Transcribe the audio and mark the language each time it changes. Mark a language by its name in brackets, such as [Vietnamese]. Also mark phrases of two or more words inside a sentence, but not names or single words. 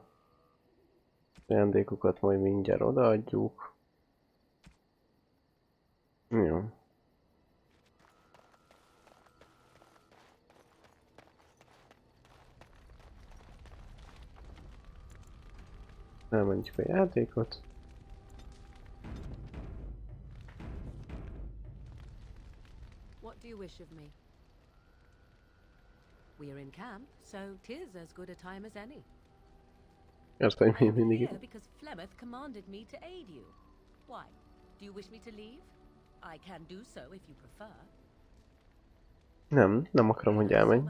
[Hungarian] Ajándékokat majd mindjárt odaadjuk. Jó. Elmentjük a játékot. [English] What do you wish of me? We're in camp, so 'tis as good a time as any. [Hungarian] Ezt még [English] I'm [Hungarian] mindig [English] here [Hungarian] itt. [English] because Flemeth commanded me to aid you. Why? Do you wish me to leave? I can do so if you prefer. [Hungarian] Nem akarom, hogy elmenj.